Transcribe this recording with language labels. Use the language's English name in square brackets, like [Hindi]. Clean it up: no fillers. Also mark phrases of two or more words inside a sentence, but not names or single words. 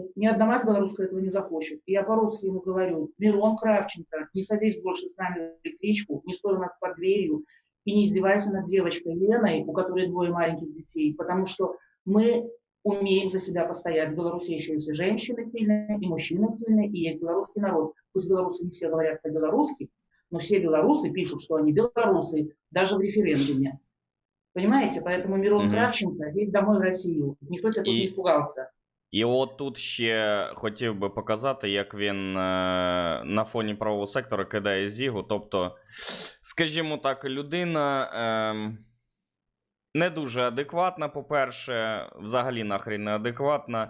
[Russian] Ни одна мать белорусская этого не захочет. И я по-русски ему говорю: Мирон Кравченко, не садись больше с нами в электричку, не стой у нас под дверью и не издевайся над девочкой Леной, у которой 2 маленьких детей, потому что мы умеем за себя постоять. В Беларуси еще есть и женщины сильные, и мужчины сильные, и есть белорусский народ. Пусть белорусы не все говорят по-белорусски, но все белорусы пишут, что они белорусы, даже в референдуме. Понимаете? Поэтому Мирон Кравченко едет домой в Россию. Никто тебя тут не испугался. [Ukrainian] І от тут ще хотів би показати, як він на фоні правого сектора кидає Зігу. Тобто, скажімо так, людина не дуже адекватна, по-перше, взагалі нахрен не адекватна.